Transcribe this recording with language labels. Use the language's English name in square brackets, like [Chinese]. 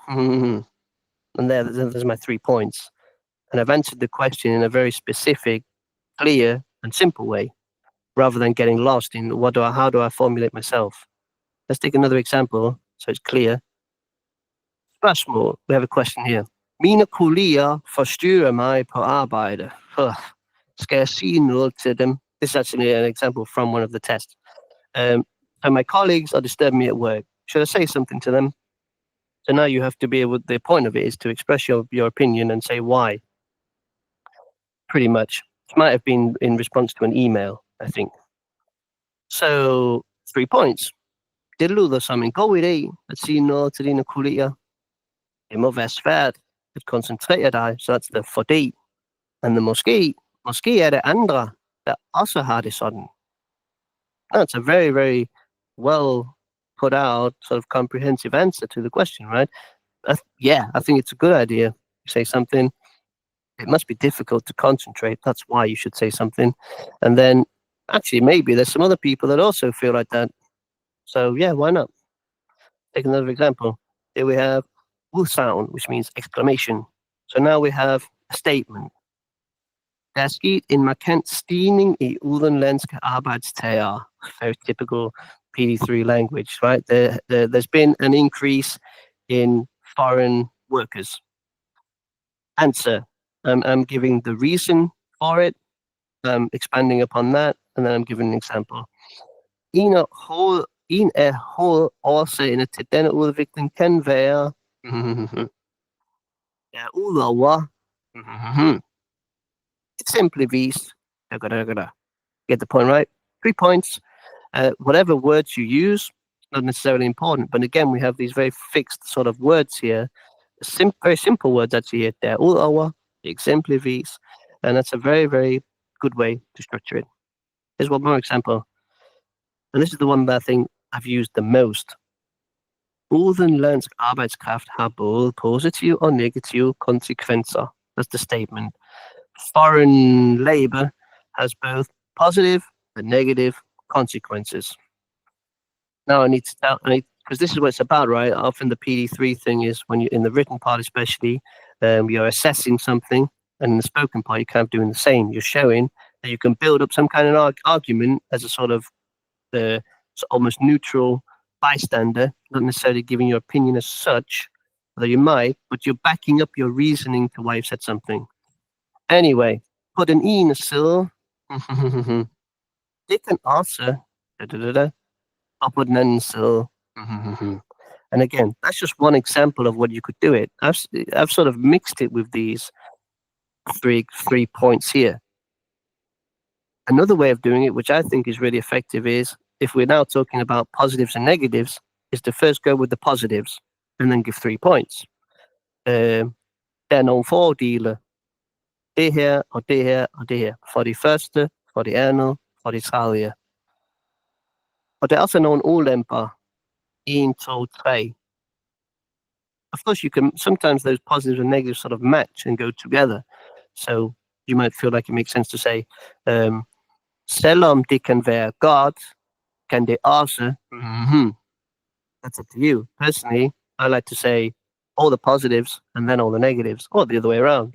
[English] And there's my 3 points. And I've answered the question in a very specific, clear, and simple way, rather than getting lost in how do I formulate myself. Let's take another example so it's clear. Spørgsmål. We have a question here. [Danish] Mine kolleger forstyrrer mig på arbejde. Skal jeg sige noget til them? [English] This is actually an example from one of the tests. So my colleagues are disturbing me at work. Should I say something to them? So now you have to be able, the point of it is to express your opinion and say why. Pretty much. It might have been in response to an email, I think. [Danish] So 3 points. Det lyder som en god idé at sige noget til dine kolleger. Det må være svært at koncentrere dig, så [English] that's the [Danish] fordi. [English] And the [Danish] måske er det andre, der også har det sådan. [English] That's a very, very well put out, sort of comprehensive answer to the question, right? Yeah, I think it's a good idea. You say something. It must be difficult to concentrate. That's why you should say something. And then, actually, maybe there's some other people that also feel like that. So, yeah, why not? Take another example. Here we have sound, which means exclamation. So now we have a statement. [Danish] Der er sket en markant stigning i udenlandske arbejdstagere. [English] Very typical PD3 language, right? There's been an increase in foreign workers. Answer. I'm giving the reason for it. I'm expanding upon that, and then I'm giving an example. [Danish] En af hovedårsagerne til denne udvikling kan være udover eksempelvis [English] get the point, right? 3 points. Whatever words you use, not necessarily important, but again, we have these very fixed sort of words here. Very simple words actually here. Der udover, exemplivis, and that's a very, very good way to structure it. Here's one more example, and this is the one that I think I've used the most. [Danish] Udenlandsk arbejdskraft har både positive og negative konsekvenser. [English] That's the statement. Foreign labor has both positive and negative consequences. Now I need to tell, because this is what it's about, right? Often the PD3 thing is when you're in the written part, especially, you're assessing something, and in the spoken part, you're kind of doing the same. You're showing that you can build up some kind of argument as a sort of almost neutral bystander, not necessarily giving your opinion as such, although you might, but you're backing up your reasoning to why you've said something. [Danish] Anyway, på den ene side, det kan også, og på den anden side. [English] And again, that's just one example of what you could do it. I've sort of mixed it with these three points here. Another way of doing it, which I think is really effective, is if we're now talking about positives and negatives, is to first go with the positives and then give 3 points. [Danish] Der er nogle fordele. Det her, og det her, og det her. For det første, for det andet, for det tredje. Og der er også nogle ulemper. 1, 2, 3. [English] Of course, sometimes those positives and negatives sort of match and go together. So you might feel like it makes sense to say, [Danish] selvom det kan være godt, kan det også. [English] That's up to you. Personally, I like to say all the positives and then all the negatives, or the other way around.